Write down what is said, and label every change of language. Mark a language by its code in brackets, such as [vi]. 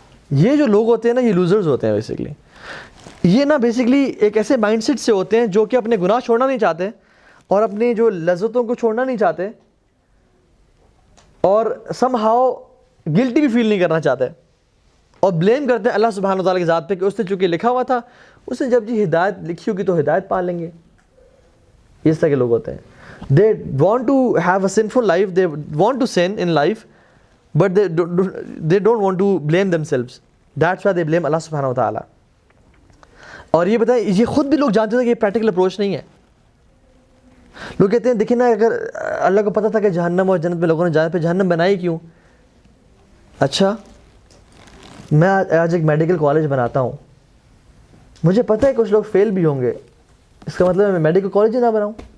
[ur] یہ جو لوگ ہوتے ہیں نا, یہ لوزرز ہوتے ہیں بیسکلی. یہ نا بیسکلی ایک ایسے مائنڈ سیٹ سے ہوتے ہیں جو کہ اپنے گناہ چھوڑنا نہیں چاہتے اور اپنی جو لذتوں کو چھوڑنا نہیں چاہتے اور سم ہاؤ گلٹی بھی فیل نہیں کرنا چاہتے اور بلیم کرتے ہیں اللہ سبحانہ وتعالیٰ کی ذات پہ کہ اس نے چونکہ لکھا ہوا تھا, اس نے جب جی ہدایت لکھی ہوگی تو ہدایت پا لیں گے. اس طرح کے لوگ ہوتے ہیں. [en] They want to have a sinful life, they want to sin in life, but they don't want to blame themselves. That's why they blame Allah subhanahu wa ta'ala. [ur] اور یہ بتائیں, یہ خود بھی لوگ جانتے تھے کہ یہ پریکٹیکل اپروچ نہیں ہے. لوگ کہتے ہیں دیکھیں نا, اگر اللہ کو پتہ تھا کہ جہنم اور جنت میں لوگوں نے جانے پہ جہنم بنائی کیوں. اچھا میں آج ایک میڈیکل کالج بناتا ہوں, مجھے پتہ ہے کچھ لوگ فیل بھی ہوں گے, اس کا مطلب میں میڈیکل کالج ہی نہ بناؤں.